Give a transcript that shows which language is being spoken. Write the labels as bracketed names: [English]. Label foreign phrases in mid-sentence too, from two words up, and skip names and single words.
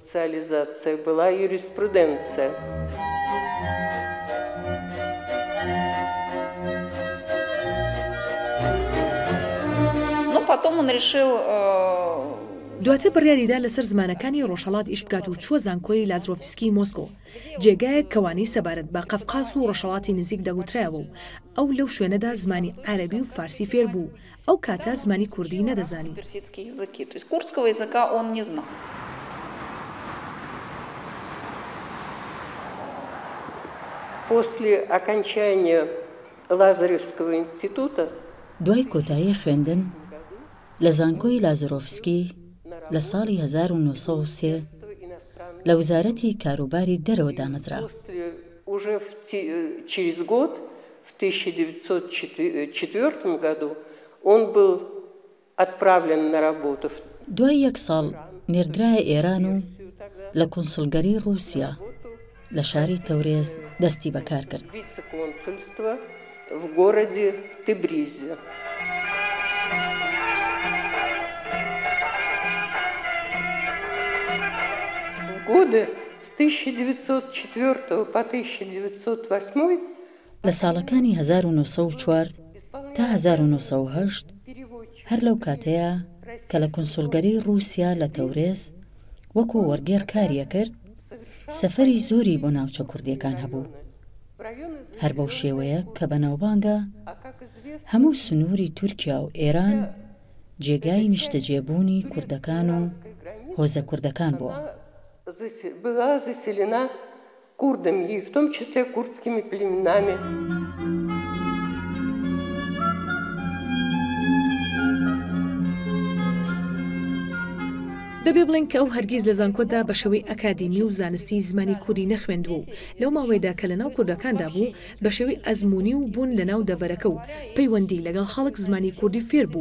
[Central Kurdish] دواتر بڕیاریدا لەسەر زمانەکانی ڕۆژهەڵات ئیش بکات و چووە زانکۆی لازرۆفسکی مۆسکۆ، جێگایەک کەوانەی سەبارەت بە قەفقاز و ڕۆژهەڵاتی نزیک دەگوترایەوە و ئەو لەو شوێنەدا زمانی عەرەبی و فارسی فێر بوو. ئەو کاتە زمانی کوردی نەدەزانی. [Russian] После окончания Лазаревского института [Central Kurdish] دوای کۆتایی خوێندن لە زانکۆی لازرۆفسکی لە ساڵی 1903 لە وزارەتی کاروباری دەرەوە دامەزرا. [Russian] Уже через год, в 1904 году, он был отправлен на работу. [Central Kurdish] دوای یەک ساڵ نێردرایە ئێران و لە کۆنسڵگەری رووسیا لە شاری تەورێز دەستی بەکار کرد. [Russian] В городе Тебризе. В годы с 1904 по 1908 [Central Kurdish] لە ساڵەکانی 1904 تا 1908 هەر لەو کاتەیە کە لە کۆنسڵگەری رووسیا لە تەورێز وەکو وەرگێڕ کاریە کرد، سەفەری زۆری بۆ ناوچە کوردیەکان هەبوو. هەر بەو شێوەیە کە بەناوبانگە هەموو سنووری تورکیا و ئێران جێگای نیشتەجێبوونی کوردەکان و هۆزە کوردەکان بووە. [Russian] Была заселена курдами, и в том числе курдскими племенами. [Central Kurdish] دەبێ بڵێن کە ئەو هەرگیز لە زانکۆدا بە شێوەی ئەکادیمی و زانستی زمانی کوردی نەخوێندبوو. لەو ماوەیەدا کە لە ناو کوردەکاندا بوو بە شێوەی ئەزمموی و بوون لە ناو دەڤەرەکە و پەیوەندی لەگەڵ خەڵک زمانی کوردی فێر بوو.